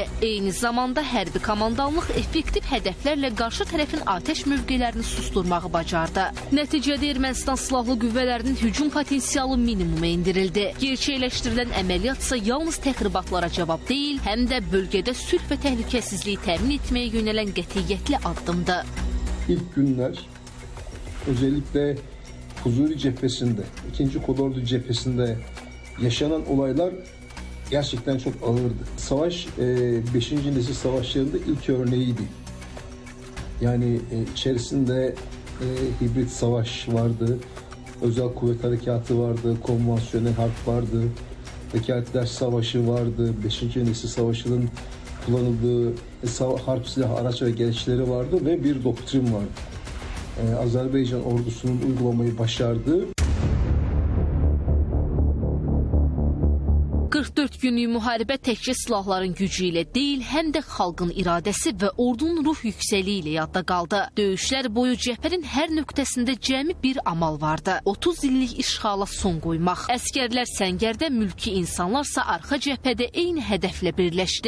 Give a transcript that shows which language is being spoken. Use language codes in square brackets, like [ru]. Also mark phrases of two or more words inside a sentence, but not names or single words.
[az] Eyni zamanda hərbi komandanlıq effektiv hədəflərlə qarşı tərəfin atəş mövqelərini susturmağı bacardı. Nəticədə Ermənistan silahlı qüvvələrinin hücum potensialı minimuma endirildi. Gerçəkləşdirilən əməliyyatsa yalnız təxribatlara cavab deyil, həm də bölgədə sülh və təhlükəsizliyi təmin etməyə yönələn qətiyyətli addımdır. [tr] İlk günler özellikle Füzuli cephesinde, 2. Kolordu cephesinde yaşanan olaylar gerçekten çok ağırdı. Savaş 5. nesil savaşlarında ilk örneğiydi. Yani içerisinde hibrit savaş vardı, özel kuvvet harekatı vardı, konvansiyonel harp vardı. Vekaletler savaşı vardı, 5. nesil savaşının kullanıldığı harp silah araç ve gereçleri vardı ve bir doktrin vardı. Azerbaycan ordusunun uygulamayı başardığı. [az] 44 gün günlük müharibə təkcə silahların gücü ilə deyil, həm də xalqın iradəsi və ordunun ruh yüksəliyi ilə yadda qaldı. Döyüşlər boyu cəbhənin hər nöqtəsində cəmi bir amal vardı. 30 illik işğala son qoymaq. Əskərlər səngərdə, mülki insanlarsa arxa cəbhədə eyni hədəflə birləşdi.